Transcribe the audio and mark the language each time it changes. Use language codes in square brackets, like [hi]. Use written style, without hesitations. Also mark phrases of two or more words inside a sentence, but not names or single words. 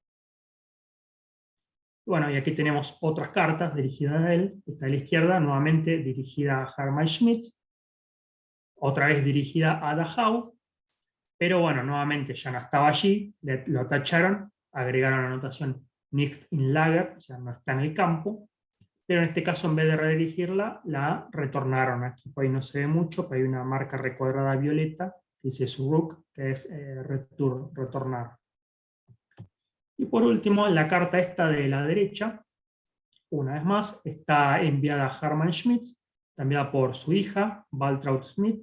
[es] Bueno, y aquí tenemos otras cartas dirigidas a él. Esta a la izquierda, nuevamente dirigida a Hermann Schmitz, otra vez dirigida a Dachau, pero bueno, nuevamente ya no estaba allí, lo tacharon, agregaron la anotación [de] nicht in Lager, [es] o sea, no está en el campo, pero en este caso en vez de redirigirla, la retornaron. Aquí por ahí no se ve mucho, pero hay una marca recuadrada violeta que dice Zurück, que es retornar. Y por último, la carta esta de la derecha, una vez más, está enviada a Hermann Schmidt, está enviada por su hija, Waltraud Schmidt.